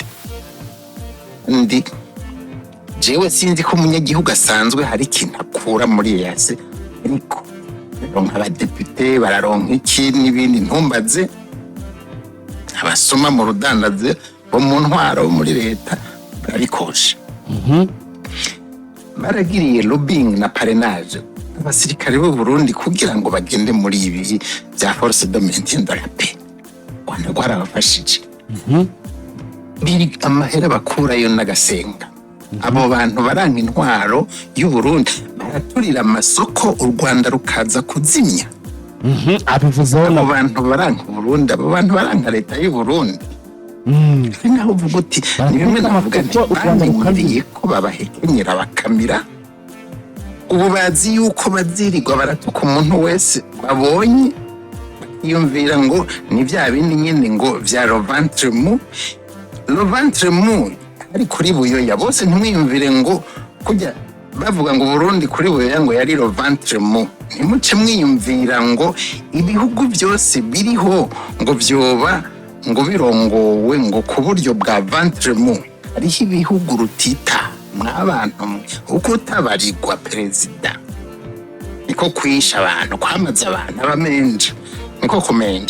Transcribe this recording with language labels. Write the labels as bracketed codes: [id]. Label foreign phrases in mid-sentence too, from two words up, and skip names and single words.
[rn] Ndi jewe sinzi ko umunyagihugu asanzwe hari ikintu akura muri yase, ariko nk'abadepite bararonka iki n'ibindi ntumbaze, abasoma mu rudandaze bo mu ntwaro bo muri leta barabikosha. Baragiriye lobbying na parrainage abasirikare b'u Burundi kugira ngo bagende muri ibi bya [fr] force de maintien de la paix. [rn] Rwanda rwarabafashije. Biri amahera bakurayo n'agasenga. Abo bantu baranga intwaro y'u Burundi baraturira amasoko, u Rwanda rukaza kuzimya. Abivuzeho abo bantu baranga Burundi, abo bantu baranga leta y'u Burundi. Naho uvuga uti ni bimwe navuga nti bamenyereye ko babahekenyera bakamira. Ubu bazi yuko bazirirwa baratuka umuntu wese babonye, yumvira ngo ni bya bindi nyine ngo vya [fr] le ventre mou [rn] ari kuri Buyoya. Bose ntimwiyumvire ngo kujya bavuga ngo Burundi kuri Buyoya ngo yari [fr] le ventre mou. [rn] Ntimuce mwiyumvira ngo ibihugu byose biriho ngo vyoba ngo birongowe ngo ku buryo bwa [fr] ventre mou. [rn] Hariho ibihugu rutita mw'abantu uko utabarirwa perezida, niko kwisha abantu, kwamaza abantu abamenje, niko kumenja.